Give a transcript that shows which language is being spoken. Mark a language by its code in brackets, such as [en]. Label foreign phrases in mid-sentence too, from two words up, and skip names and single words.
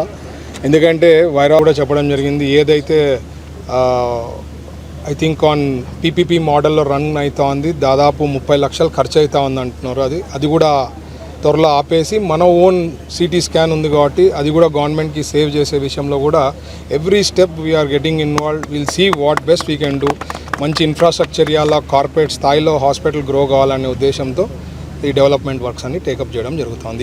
[te] ఎందుకంటే కూడా చెప్పడం జరిగింది, ఏదైతే [en] I think on PPP [te] మోడల్లో రన్ అవుతా ఉంది, దాదాపు 30 లక్షలు ఖర్చు అవుతా ఉంది అంటున్నారు. అది కూడా త్వరలో ఆపేసి మన ఓన్ సిటీ స్కాన్ ఉంది కాబట్టి అది కూడా గవర్నమెంట్కి సేవ్ చేసే విషయంలో కూడా [en] every step we are getting involved. Will see what best we can do. [te] మంచి ఇన్ఫ్రాస్ట్రక్చర్ ఇవ్వాలా, కార్పొరేట్ స్థాయిలో హాస్పిటల్ గ్రో కావాలనే ఉద్దేశంతో ఈ డెవలప్మెంట్ వర్క్స్ అన్ని టేకప్ చేయడం జరుగుతుంది.